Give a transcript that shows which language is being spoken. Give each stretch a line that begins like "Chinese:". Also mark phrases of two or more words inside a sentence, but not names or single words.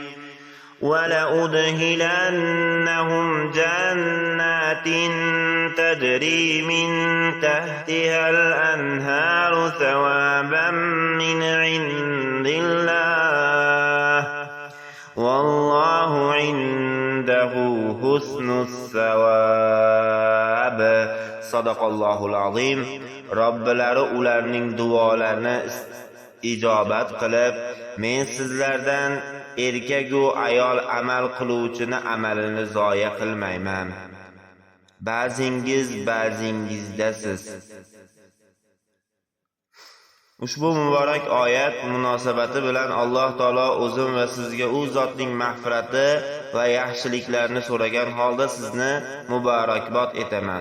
Arabic: ولأدخلنهم جنات تجري من تحتها الأنهار ثوابا من عند الله والله عنده حسن الثواب. صدق الله العظيم.
Uzbek: Robbilari ularning duolarini ijobat qilib, men sizlardan erkagu ayol amal qiluvchini amalini zoya qilmayman. Ba'zingizdasiz. Ushbu muborak oyat munosabati bilan Alloh taolo o'zim va sizga u zotning mag'firati va yaxshiliklarni so'ragan holda sizni muborakbod etaman.